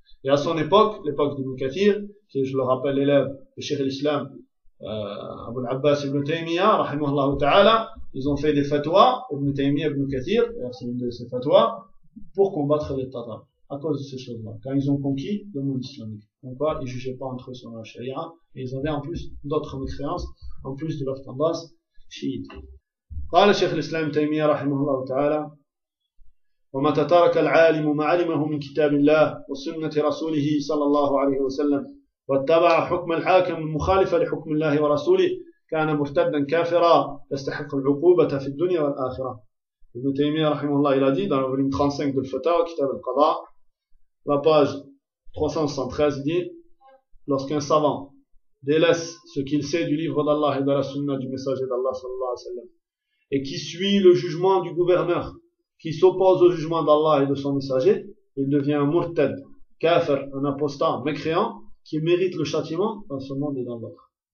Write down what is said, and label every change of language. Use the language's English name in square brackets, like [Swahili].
[French] Et à son époque, l'époque d'Ibn Kathir, qui est, je le rappelle, l'élève du Cheikh l'Islam, Abu al-Abbas ibn Taymiyyah, rahimahullah ta'ala, ils ont fait des fatwas, Ibn Taymiyyah ibn Kathir, c'est une de ces fatwas, pour combattre les Tatars. À cause de ces choses-là, quand ils ont conquis le monde islamique. Donc quoi, ils ne jugeaient pas entre eux sur la charia, et ils avaient en plus d'autres mécréances, en plus de leur tendance chiite. [Arabic] قال شيخ الإسلام تيمية رحمه الله تعالى ومتى ترك العالم ما علمه من كتاب الله وسنة رسوله صلى الله عليه وسلم واتبع حكم الحاكم المخالف لحكم الله ورسوله كان مرتدا كافرا يستحق العقوبة في الدنيا والآخرة. [French] Ibn Taymiyyah, rahimahullah, il a dit dans le volume 35 de Fatawa, Kitab al-Qada, la page 373, il dit, lorsqu'un savant délaisse ce qu'il sait du livre d'Allah et de la sunna du messager d'Allah, sallallahu alayhi wa sallam, et qui suit le jugement du gouverneur, qui s'oppose au jugement d'Allah et de son messager, il devient un murtad, kafir, un apostat, mécréant, qui mérite le châtiment dans ce monde et dans l'autre.